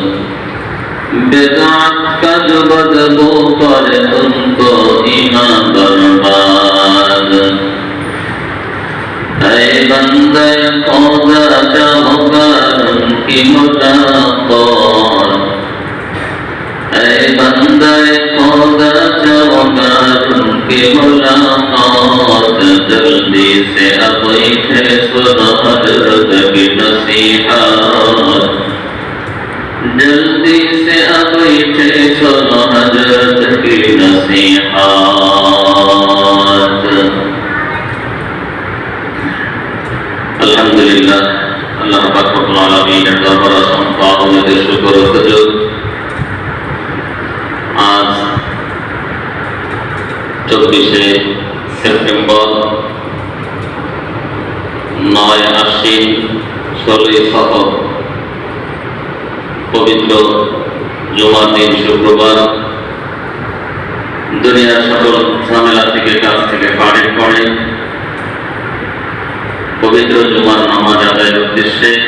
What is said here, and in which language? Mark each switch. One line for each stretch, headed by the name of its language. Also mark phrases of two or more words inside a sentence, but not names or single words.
Urdu: بدعت کا جو بدبو کرے تم کو ایمان برباد اے بندے خدا جاؤ کر ان کی ملاقات اے بندے خدا جاؤ کر ان کی ملاقات جلدی سے اب اٹھے سنو حضرت کی نصیحت جلدی سے اب اٹھے سنو حضرت کی نصیحت
Bangla: আলহামদুলিল্লাহ আল্লাহ পাক রব্বুল আলামিনের দরবারে অসংখ্য আহমদের শুকর ও সুজুদ আজ 24শে সেপ্টেম্বর 9 আশ্বিন 16 সফর পবিত্র জুমার দিন শুক্রবার দুনিয়ার সকল ঝামেলা থেকে কাজ থেকে ফারেক করে পবিত্র জুমার নামাজ আদায়ের উদ্দেশ্যে